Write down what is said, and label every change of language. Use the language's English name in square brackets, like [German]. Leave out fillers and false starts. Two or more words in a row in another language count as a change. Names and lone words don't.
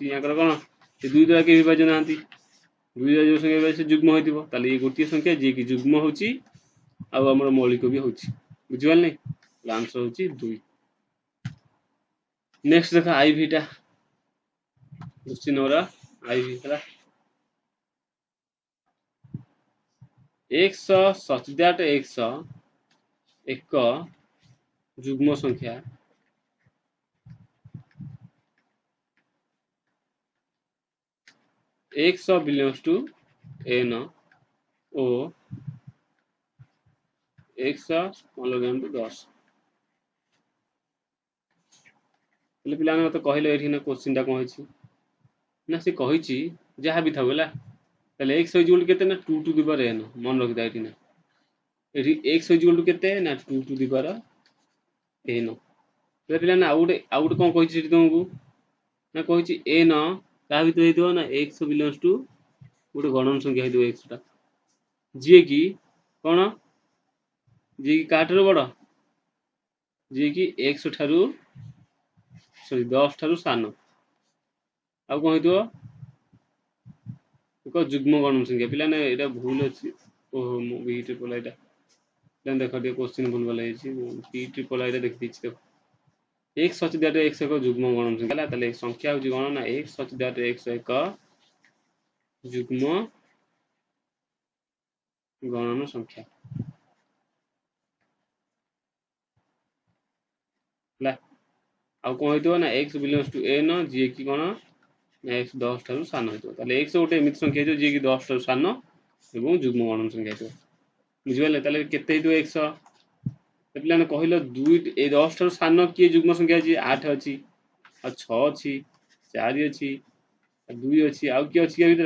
[Odia] ୟାଙ୍କର କଣ ସେ 2 ଦ୍ୱାରା କେହି ବିଭାଜ୍ୟ ନାହାନ୍ତି। 2 ଦ୍ୱାରା ଯୋଉ ସଂଖ୍ୟା ସେ ଯୁଗ୍ମ ହେଇଥିବ। ତାହେଲେ ଏଇ ଗୋଟିଏ ସଂଖ୍ୟା ଯିଏକି ଯୁଗ୍ମ ହଉଛି ଆଉ ଆମର ମୌଳିକ ବି ହଉଛି। ବୁଝିପାରିଲେ? ଆନ୍ସର ହଉଛି 2। ନେକ୍ସଟ ଦେଖ ଆଇଭି ଟା, [English] question number [Odia] ଆଇଭି ହେଲା [English] x such that x [Odia] ଏକ ଯୁଗ୍ମ ସଂଖ୍ୟା [English] x belongs to n [Odia] ଓ [English] x smaller than 10। [Odia] ହେଲେ ପିଲାମାନେ ମତେ କହିଲେ ଏଠି ନା କୋଶ୍ଚିନ୍ ଟା କଣ ହେଇଛି ନା, ସେ କହିଛି ଯାହା ବି ଥାଉ ହେଲା। ତାହେଲେ x ଇକ୍ୱାଲ୍ କେତେ ନା [English] 2 to the power n। [Odia] ମନେ ରଖିଥା ଏଠି ନା, ଏଠି x ଇକ୍ୱାଲ୍ କେତେ ନା [English] 2 to the power n। [Odia] ତାହେଲେ ପିଲାମାନେ ଆଉ ଗୋଟେ କଣ କହିଛି ସେଠି ତମକୁ ନା, କହିଛି n କାହା ଭିତରେ ହେଇଥିବ ନା [English] x belongs to [Odia] ଗୋଟେ ଗଣନ ସଂଖ୍ୟା ହେଇଥିବ x ଟା, ଯିଏ କି କଣ, ଯିଏ କି କାହାଠାରୁ ବଡ, ଯିଏ କି x ଠାରୁ 10 ଠାରୁ ସାନ। ଆଉ କଣ ହେଇଥିବ ଏକ ଯୁଗ୍ମ ଗଣନ ସଂଖ୍ୟା। ପିଲାମାନେ ଏଇଟା ଭୁଲ ଅଛି। ଓହୋ, ମୁଁ ବି ଟ୍ରିପଲ ଆଇଟା ଦେଖ ଟିକେ କୋଶ୍ଚିନ୍ ଭୁଲ ଭଲ ହେଇଛି। ବି ଟ୍ରିପଲ ଆଇଟା ଦେଖିଦେଇଛି। ଦେଖ [English] x such that x [Odia] ଏକ ଯୁଗ୍ମ ଗଣନ ସଂଖ୍ୟା ହେଲା। ତାହେଲେ ସଂଖ୍ୟା ହଉଛି କଣ ନା [English] x such that x [Odia] ଏକ ଯୁଗ୍ମ ଗଣନ ସଂଖ୍ୟା ହେଲା। ଆଉ କଣ ହେଇଥିବ ନା [English] x belongs to n, [Odia] ଯିଏ କି କଣ ନା x 10 ଠାରୁ ସାନ ହେଇଥିବ। ତାହେଲେ x ଗୋଟେ ଏମିତି ସଂଖ୍ୟା ହେଇଥିବ ଯିଏ କି 10 ଠାରୁ ସାନ ଏବଂ ଯୁଗ୍ମ ଗଣନ ସଂଖ୍ୟା ହେଇଥିବ। ବୁଝିପାରିଲେ? ତାହେଲେ କେତେ ହେଇଥିବ x? ପିଲାମାନେ କହିଲ 2 ଏଇ 10 ଠାରୁ ସାନ କିଏ ଯୁଗ୍ମ ସଂଖ୍ୟା ଅଛି? 8 ଅଛି, ଆଉ 6 ଅଛି, 4 ଅଛି, 2 ଅଛି, ଆଉ କିଏ ଅଛି ୟା ଭିତରେ?